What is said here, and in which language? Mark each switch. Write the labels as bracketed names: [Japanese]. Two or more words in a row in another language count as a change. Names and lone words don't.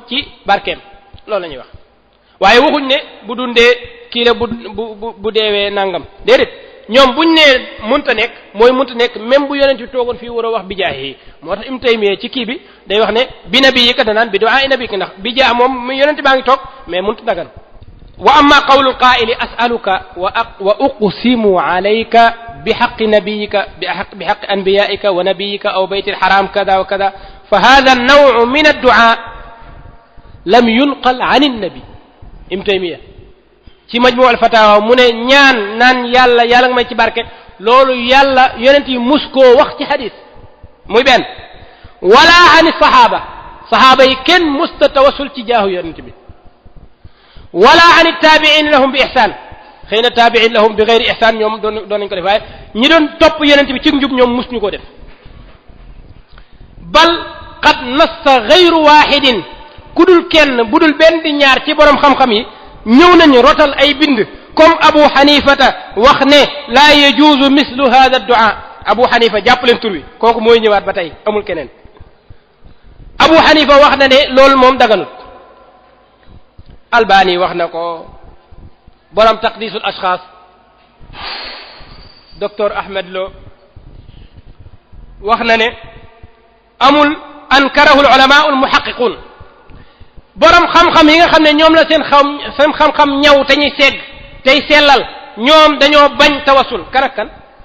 [Wolof] ci barkeem loolu la ñuy wax waaye waxuñ ne bu dundee kii la bu deewee nangam déedéet ñoom buñ nee munta nekk mooy munta nekk même bu yonent bi toogoon fii war a wax [Arabic] بجاه [Wolof] moo tax Ibn Taymiyya ci kii bi day wax ne [Arabic] بنبيك [Wolof] danaan bi [Arabic] دعاء نبيك [Wolof] ndax bi jaa moom yonent baa ngi toog mais munta dagan [Arabic] وأما قول القائل أسألك وأقسم عليك بحق نبيك بحق أنبيائك ونبيك أو البيت الحرام كذا وكذا فهذا النوع من الدعاء لم ينقل عن النبي [Wolof] Ibn Taymiyya ci Majmu' al-Fatawa mu ne ñaan naan yàlla nga may ci barke loolu yàlla yonent yi mus koo wax ci hadith muy benn wala [Arabic] عن صحابة [Wolof] yi kenn musta tawassul ci jaahu yonent bi wala [Arabic] عن تابعين لهم بإحسان [Wolof] xëy na [Arabic] تابعين لهم بغير إحسان [Wolof] ñoom doon nañ ko def waaye ñi doon topp yonent bi ci njub ñoom mus ñu ko def [Arabic] بل قد نص غير واحد [Wolof] ku dul kenn bu dul benn di ñaar ci borom xam-xam yi ñëw nañu rotal ay bind comme Abu Hanifata wax ne [Arabic] لا يجوز مثل هذا الدعاء [Wolof] Abu Hanifa jàpp leen tur wi kooku mooy ñëwaat ba tey amul keneen Abu Hanifa wax na ne loolu moom daganut Albani wax na ko borom [Arabic] تقديس الأشخاص [Wolof] docteur Ahmed Lo wax na ne amul [Arabic] أنكره العلماء المحققون [Wolof] borom xam-xam yi nga xam ne ñoom la seen xam-xam ñaw te ñuy segg tey sellal ñoom dañoo bañ tawassul kan ak kan